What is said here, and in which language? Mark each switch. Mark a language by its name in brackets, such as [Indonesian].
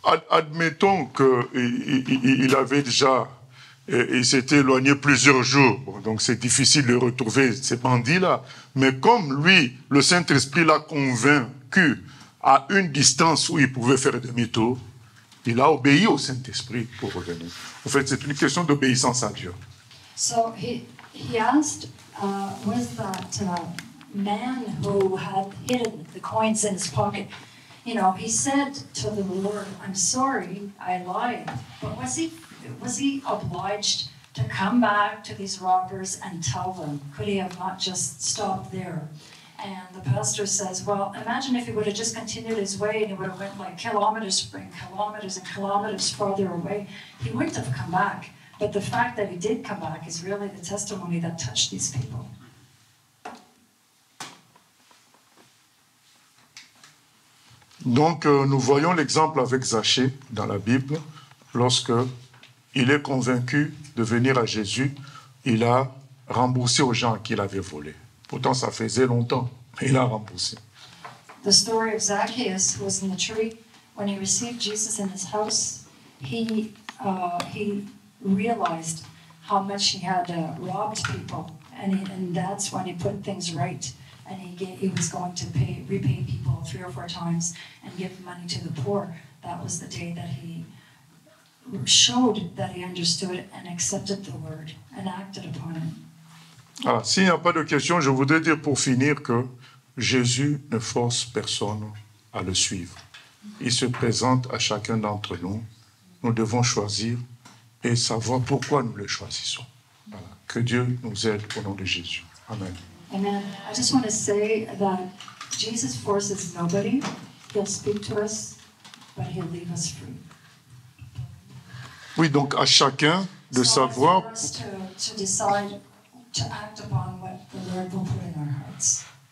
[French] Admettons qu'il avait déjà, il s'était éloigné plusieurs jours, bon, donc c'est difficile de retrouver ces bandits-là. Mais comme lui, le Saint-Esprit l'a convaincu à une distance où il pouvait faire demi-tour, il a obéi au Saint-Esprit pour revenir. En fait, c'est une question d'obéissance à Dieu. [English] So he asked, was that man who had hidden the coins in his pocket, you know, he said to the Lord, I'm sorry, I lied. But was he obliged to come back to these robbers and tell them? Could he have not just stopped there? And the pastor says, well, imagine if he would have just continued his way and he would have went like kilometers and kilometers and kilometers farther away. He wouldn't have come back. But the fact that he did come back is really the testimony that touched these people. [French] Donc, nous voyons l'exemple avec Zachée dans la Bible. Lorsque il est convaincu de venir à Jésus, il a remboursé aux gens qu'il avait volé. Pourtant, ça faisait longtemps, mais il a remboursé. [English] The story of Zacchaeus, who was in the tree, when he received Jesus in his house, he realized how much he had robbed people, and that's when he put things right. And he was going to repay people 3 or 4 times and give money to the poor. That was the day that he showed that he understood and accepted the word and acted upon it. [French] Alors, s'il n'y a pas de questions, je voudrais dire pour finir que Jésus ne force personne à le suivre. Il se présente à chacun d'entre nous. Nous devons choisir et savoir pourquoi nous le choisissons. Voilà. Que Dieu nous aide au nom de Jésus. Amen. Amen. [English] I just want to say that Jesus forces nobody. He'll speak to us, but he'll leave us free. [French] Oui, donc à chacun de [English] So [French] savoir. [English] it's for us to decide to act upon what the Lord will put in our hearts.